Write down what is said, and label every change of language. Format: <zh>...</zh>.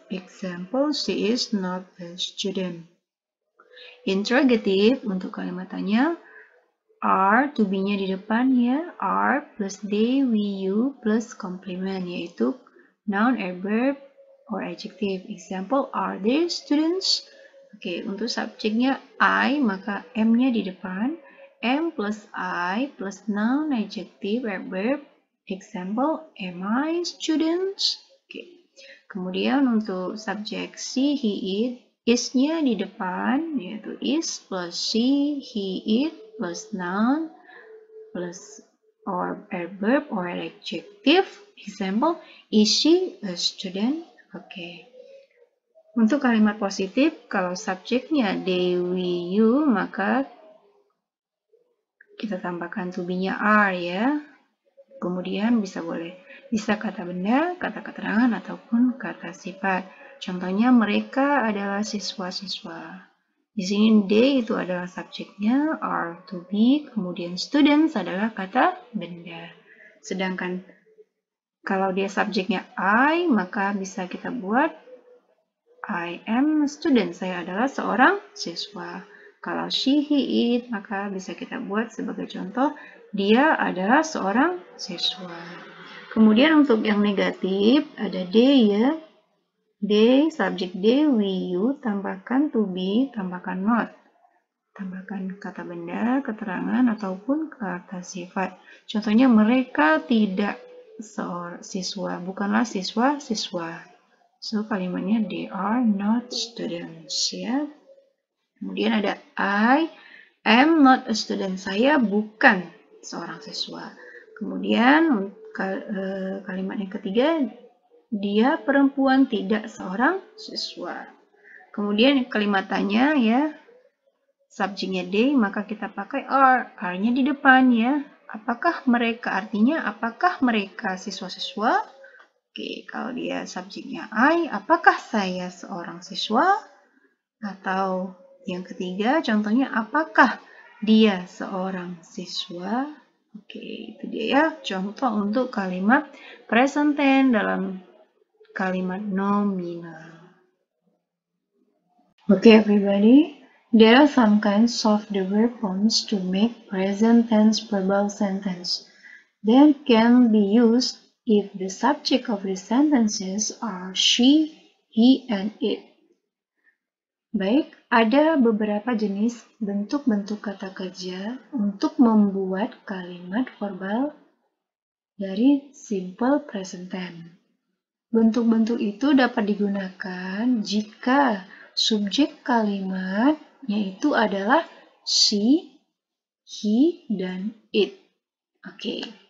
<en>Example, she is not a student.</en> <id>Interrogative untuk kalimat tanya, are, to be-nya di depan ya,</id> <en>are plus they, we, you plus complement,</en> <id>yaitu</id> <en>noun, adverb, or adjective. Example, are they students?</en> <id>Oke, untuk subjeknya I, maka M-nya di depan.</id> <en>M plus I plus noun, adjective, adverb. Example, am I students? Oke.</en> <id>Kemudian untuk subjek she, he, it, is-nya di depan, yaitu</id> <en>is plus she, he, it, plus noun, plus or adverb or adjective. Example, is she a student? Oke.</en> <id>Untuk kalimat positif, kalau subjeknya they, we, you, maka kita tambahkan to be-nya are ya. Kemudian bisa kata benda, kata keterangan, ataupun kata sifat. Contohnya mereka adalah siswa-siswa. Di sini they itu adalah subjeknya, are to be, kemudian students adalah kata benda. Sedangkan kalau dia subjeknya I, maka bisa kita buat</id> <en>I am a student,</en> <id>saya adalah seorang siswa. Kalau she, he, it, maka bisa kita buat sebagai contoh, dia adalah seorang siswa. Kemudian untuk yang negatif, ada they ya. They, subjek they, we, you, tambahkan to be, tambahkan not. Tambahkan kata benda, keterangan, ataupun kata sifat. Contohnya, mereka tidak seorang siswa, bukanlah siswa-siswa.</id> <en>So, kalimatnya they are not students, ya.</en> <id>Kemudian ada</id> <en>I am not a student.</en> <id>Saya bukan seorang siswa. Kemudian kalimat yang ketiga, dia perempuan tidak seorang siswa. Kemudian kalimat tanya ya, subjeknya they, maka kita pakai are. Are-nya di depan ya. Apakah mereka, artinya apakah mereka siswa-siswa? Oke, kalau dia subjeknya I, apakah saya seorang siswa? Atau yang ketiga, contohnya apakah dia seorang siswa? Oke, itu dia ya, contoh untuk kalimat present tense dalam kalimat nominal.</id> <en>Okay, everybody. There are some kinds of the verb forms to make present tense verbal sentence. They can be used if the subject of the sentences are she, he, and it.</en> <id>Baik, ada beberapa jenis bentuk-bentuk kata kerja untuk membuat kalimat verbal dari simple present tense. Bentuk-bentuk itu dapat digunakan jika subjek kalimatnya itu adalah she, he, dan it. Oke.</id>